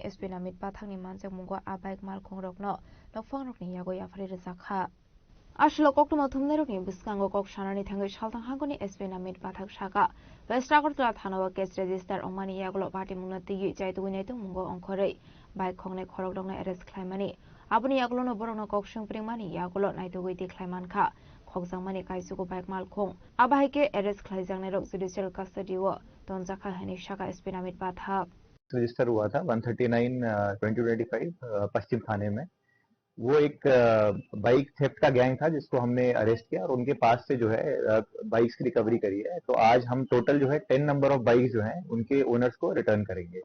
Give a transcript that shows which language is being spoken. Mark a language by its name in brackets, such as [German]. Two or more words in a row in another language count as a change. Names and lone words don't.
[Kok Borok] SP namit pathangni manjak mungo abaik malkhong rokno nokphang rokni yago yafari rejakha Ashlo koktuma thumne rokni biskango kok shanani thangai saltang hangkoni SP namit pathak saka west Agartala thanawa [English] case register [Kok Borok] ongmani yagolo party mungna tigi jaitugui naitung mungo ongkhorei bike khongne khorok rokno arrest khlaimani Abuni yaglo no borong no kok shungpringmani yagolo naitugui tikhlaiman kha khokjangmani kaisugo bike malkhong abahaike arrest khlaijangnai rok [English] judicial custody [Kok Borok] wo tonjakha hani shaka SP namit pathak [Hindi] रजिस्टर हुआ था 139/2025 पश्चिम थाने में। वो एक बाइक थेफ्ट का गैंग था जिसको हमने अरेस्ट किया और उनके पास से जो है बाइक्स की रिकवरी करी है। तो आज हम टोटल जो है 10 [English] number of bikes [Hindi] जो हैं उनके ओनर्स को रिटर्न करेंगे।